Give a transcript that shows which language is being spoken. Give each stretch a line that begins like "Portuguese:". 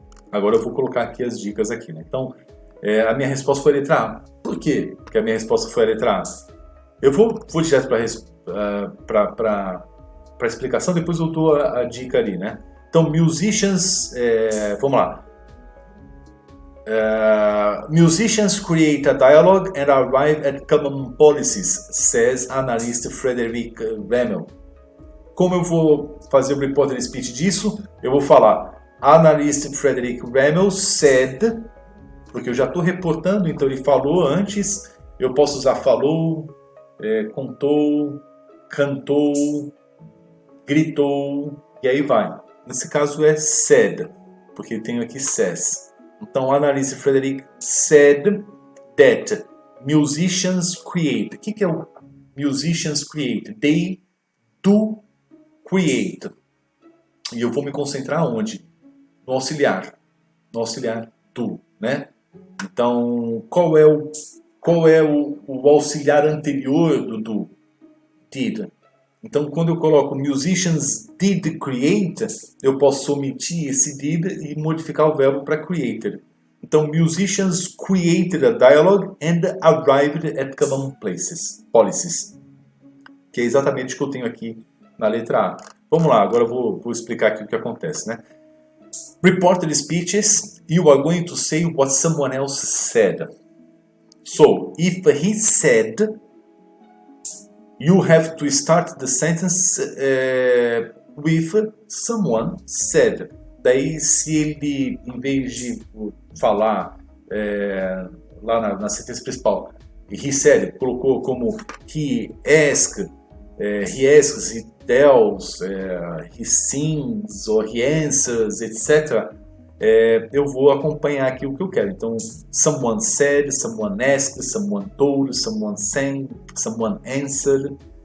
Portuguese: Agora eu vou colocar aqui as dicas aqui, né? Então, a minha resposta foi a letra A. Por quê? Porque a minha resposta foi a letra A. Eu vou direto para a explicação, depois eu dou a dica ali, né? Então, musicians... vamos lá.
English: Musicians create a dialogue and arrive at common policies, says analyst Frederick Remmel.
Portuguese: Como eu vou fazer o reporter speech disso? Eu vou falar analyst Frederick Remmel said, porque eu já estou reportando, então ele falou antes, eu posso usar falou, contou, cantou, gritou, e aí vai. Nesse caso é said, porque tenho aqui says. Então,
English: analyst Frederick said that musicians create.
Portuguese: O que é o
English: musicians create? They do create.
Portuguese: E eu vou me concentrar onde? No auxiliar. No auxiliar do, né? Então, qual é o auxiliar anterior do do? Did. Então, quando eu coloco
English: musicians did create,
Portuguese: eu posso omitir esse did e modificar o verbo para created.
English: Então, musicians created a dialogue and arrived at common policies.
Portuguese: Que é exatamente o que eu tenho aqui na letra A. Vamos lá, agora eu vou explicar aqui o que acontece, né?
English: Reported speeches, you are going to say what someone else said. So, if he said... you have to start the sentence with someone said.
Portuguese: Daí, se ele, em vez de falar lá na sentença principal,
English: he said,
Portuguese: colocou como
English: he asks, he tells, he sings, or he answers,
Portuguese: etc., eu vou acompanhar aqui o que eu quero. Então,
English: someone said, someone asked, someone told, someone sang, someone answered.